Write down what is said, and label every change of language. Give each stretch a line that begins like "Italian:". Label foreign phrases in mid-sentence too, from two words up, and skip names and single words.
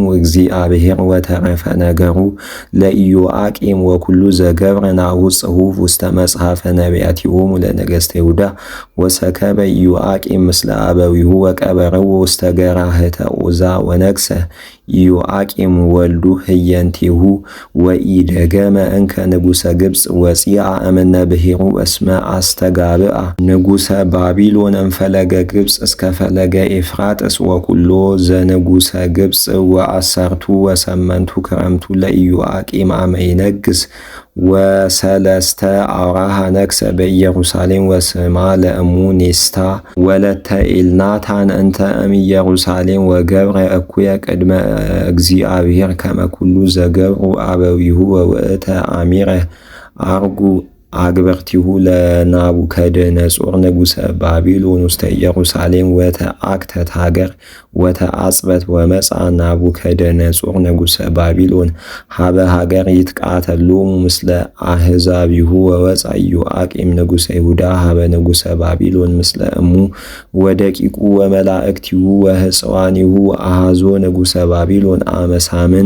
Geez: እግዚአብሔር ወተረፈ ነገሩ ለኢዮአቄም ወኩሉ ዘገብረ ናሁ ጽሑፍ ውስተ መጽሐፈ ነቢያቲሆሙ ለነገሥተ ይሁዳ ወሰከበ ኢዮአቄም ምስለ አበዊሁ ወቀበረው ውስተ ገራህተ ዖዛ ወነግሠ ኢዮአቄም ወልዱ ህየንቲሁ ወኢደገመ እንከ ንጉሠ ግብፅ ወፂአ እምነ ብሔሩ እስመ አስተጋብአ ንጉሠ ባቢሎን እምፈለገ ግብፅ እስከ ፈለገ ኤፍራጥስ ወኩሎ ዘንጉሠ ግብፅ ወአሰርቱ ወሰመንቱ ክረምቱ ለኢዮአቄም አመ ይነግሥ ወሰለስተ አውራሃ ነግሠ በኢየሩሳሌም ወስማ ለእሙ ኔስታ ወለተ ኤልናታን እንተ እምኢየሩሳሌም ወገብረ እኩየ ቅድመ እግዚአብሔር ከመ ኩሉ ዘገብሩ አበዊሁ ወውእተ አሚረ አርጉ አግብርቲሁ ለናቡከደነፆር ንጉሠ ባቢሎን ውስተ ኢየሩሳሌም ወተአክተት ሀገር ወተአጽበት ወመጻ ናቡከደነፆር ንጉሠ ባቢሎን ሀበ ሀገር ይትቃተሎሙ ምስለ አሕዛቢሁ ወወፃ ኢዮአቄም ንጉሠ ይሁዳ ሀበ ንጉሠ ባቢሎን ምስለ እሙ ወደቂቁ ወመላእክቲሁ ወሕፅዋኒሁ አሐዞ ንጉሠ ባቢሎን አመሳምን